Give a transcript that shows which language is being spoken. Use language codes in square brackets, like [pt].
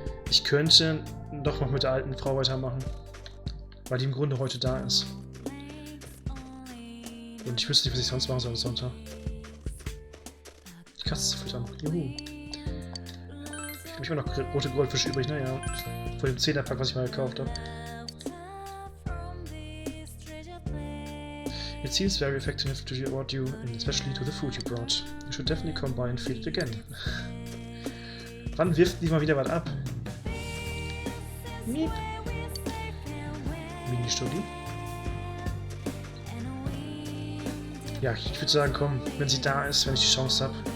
[de] Ich könnte doch noch mit der alten Frau weitermachen. Weil die im Grunde heute da ist. Und ich wüsste nicht, was ich sonst machen soll am Sonntag. Die Katze zu füttern. Juhu. Ich habe immer noch rote Goldfische übrig, ne? Ja. Von dem 10er-Pack, was ich mal gekauft habe. [en] It seems very effective to reward you, and especially to the food you brought. You should definitely come by and feed it again. [de] Wann wirft die mal wieder was ab? Miep. Mini-Studi. Ja, ich würde sagen, komm, wenn sie da ist, wenn ich die Chance habe.